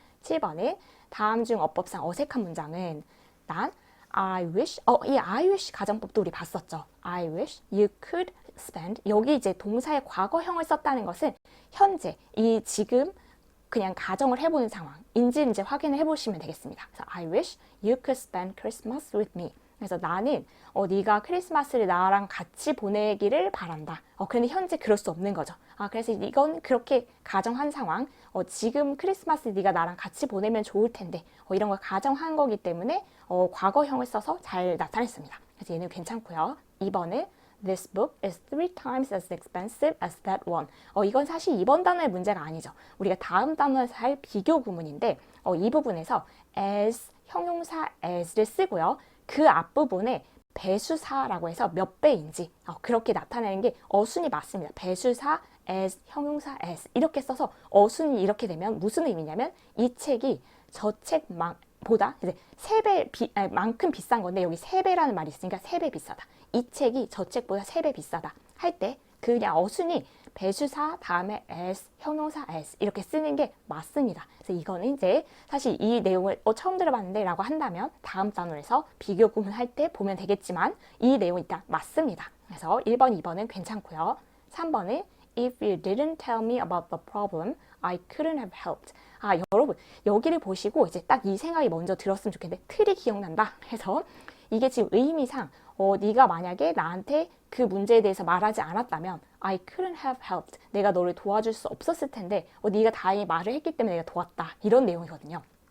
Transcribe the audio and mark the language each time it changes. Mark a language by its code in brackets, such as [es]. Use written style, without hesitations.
[ko] 7번은 다음 중 어법상 어색한 문장은 난 I wish, 이 I wish 가정법도 우리 봤었죠. [en] I wish you could spend. [ko] 여기 이제 동사의 과거형을 썼다는 것은 현재, 이 지금 그냥 가정을 해보는 상황인지 이제 확인을 해보시면 되겠습니다. 그래서 [en] I wish you could spend Christmas with me. [ko] 그래서 나는 네가 크리스마스를 나랑 같이 보내기를 바란다. 그런데 현재 그럴 수 없는 거죠. 그래서 이건 그렇게 가정한 상황. 지금 크리스마스 네가 나랑 같이 보내면 좋을 텐데 이런 걸 가정한 거기 때문에 과거형을 써서 잘 나타냈습니다. 그래서 얘는 괜찮고요. 2번은 [en] This book is 3 times as expensive as that one. [ko] 이건 사실 이번 단어의 문제가 아니죠. 우리가 다음 단어에서 할 비교 구문인데 이 부분에서 as, 형용사 as를 쓰고요. 그 앞부분에 배수사라고 해서 몇 배인지 그렇게 나타내는 게 어순이 맞습니다. 배수사 as, 형용사 as 이렇게 써서 어순이 이렇게 되면 무슨 의미냐면 이 책이 저 책보다 이제 3배 만큼 비싼 건데 여기 3배라는 말이 있으니까 3배 비싸다. 이 책이 저 책보다 3배 비싸다 할 때 그냥 어순이 배수사 다음에 as, 형용사 as 이렇게 쓰는 게 맞습니다. 그래서 이거는 이제 사실 이 내용을 처음 들어봤는데 라고 한다면 다음 단어에서 비교 구문할 때 보면 되겠지만 이 내용이 일단 맞습니다. 그래서 1번, 2번은 괜찮고요. 3번은 [en] If you didn't tell me about the problem, I couldn't have helped. [ko] 여러분 여기를 보시고 이제 딱 이 생각이 먼저 들었으면 좋겠는데 틀이 기억난다 해서 이게 지금 의미상 네가 만약에 나한테 그 문제에 대해서 말하지 않았다면 [en] I couldn't have helped. [ko] 내가 너를 도와줄 수 없었을 텐데 네가 다행히 말을 했기 때문에 내가 도왔다. 이런 내용이거든요.